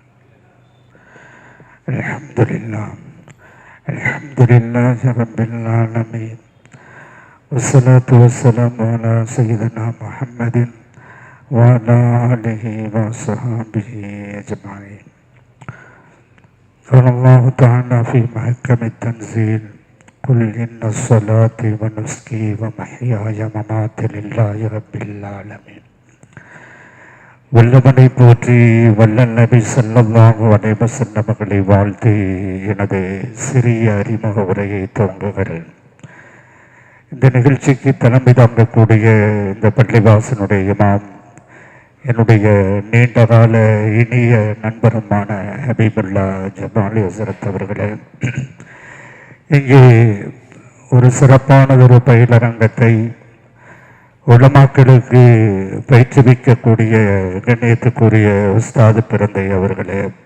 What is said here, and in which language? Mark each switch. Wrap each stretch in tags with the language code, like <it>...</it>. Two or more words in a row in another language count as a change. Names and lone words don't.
<ar>الحمد لله الحمد لله رب العالمين والصلاة والسلام على سيدنا محمد و على آله و صحابه أجمعين. قال الله تعالى في محكم التنزيل قل إن صلاتي ونسكي ومحياي ومماتي لله رب العالمين.</ar> <ta>வல்லவனை போற்றி வல்லல் நபி</ta> <ar>صلى الله عليه وسلم</ar> <ta>அவர்களை வாழ்த்தி எனது சிறிய அறிமுக உரையை துவங்குகிறேன். இந்த நிகழ்ச்சிக்கு தலைமை தாங்கக்கூடிய இந்த பள்ளிவாசனுடைய இமாம், என்னுடைய நீண்டகால இனிய நண்பருமான ஹபீபுல்லா ஜமாலி ஹஸரத் அவர்களே, இங்கே ஒரு சிறப்பானதொரு பயிலரங்கத்தை உலமாக்களுக்கு பயிற்றுவிக்கக்கூடிய கண்ணியத்துக்குரிய உஸ்தாது பிறந்தை அவர்களே,</ta>